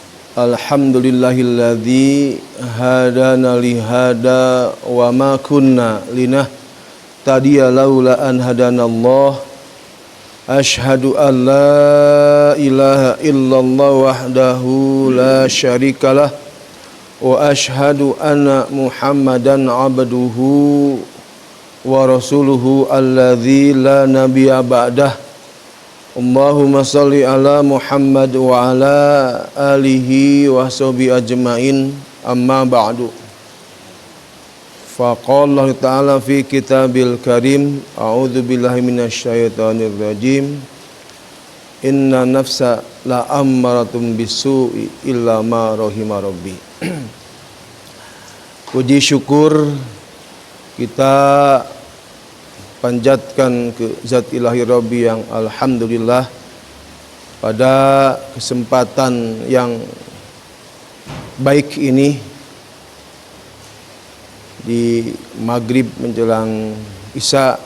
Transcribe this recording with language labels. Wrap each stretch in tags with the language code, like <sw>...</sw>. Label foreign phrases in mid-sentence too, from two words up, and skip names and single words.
<ar>الحمد لله الذي هدانا لهذا وما كنا لنهتدي لولا أن هدانا الله. أشهد أن لا إله إلا الله وحده لا شريك له وأشهد أن محمدا عبده ورسوله الذي لا نبي بعده. اللهم صل على محمد وعلى آله وصحبه أجمعين، أما بعد. فقال الله تعالى في الكتاب الكريم، أعوذ بالله من الشيطان الرجيم، إن النفس لأمارة بالسوء إلا ما رحم ربي.</ar> <id>Puji syukur kita panjatkan ke Zat Ilahi Rabbi yang alhamdulillah pada kesempatan yang baik ini di maghrib menjelang Isya.</id>